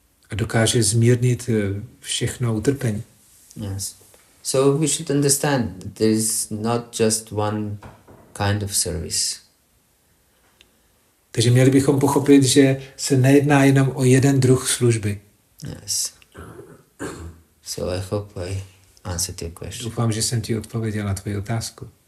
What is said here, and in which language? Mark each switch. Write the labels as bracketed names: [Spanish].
[Czech] A dokáže zmírnit všechno utrpení. [English] Yes. So we should understand that there is not just one kind of service. [Czech] Takže měli bychom pochopit, že se nejedná jenom o jeden druh služby. [English] Yes. So I hope I answered your question. [Czech] Doufám, že jsem ti odpověděl na tvoji otázku.